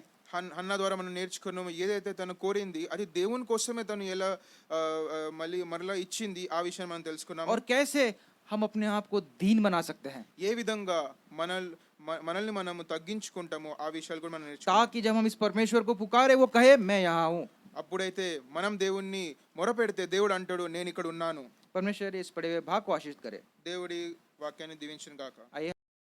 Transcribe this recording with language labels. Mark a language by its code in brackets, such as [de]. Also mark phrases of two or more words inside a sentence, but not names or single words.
[te] హన్నా ద్వారా మనం నేర్చుకున్నాము ఏదైతే తను కోరింది అది దేవుని కోసమే తను ఎలా మరలా ఇచ్చింది ఆ విషయాన్ని మనం తెలుసుకున్నాము. [hi] और कैसे हम अपने आप को दीन बना सकते हैं [te] ఏ విధంగా మనల్ని మనము తగ్గించుకుంటాము ఆ విషయాలు కూడా మనం నేర్చుకున్నాము. [hi] ताकि जब हम इस परमेश्वर को पुकारे वो कहे मैं यहाँ हूँ. [te] అప్పుడైతే మనం దేవుణ్ణి మొరపెడితే దేవుడు అంటాడు నేను ఇక్కడ ఉన్నాను. [hi] परमेश्वर इस पढ़े हुए भाग को आशीष करे. [te] దేవుడి వాక్యాన్ని దీవించును గాక. [hi] आइए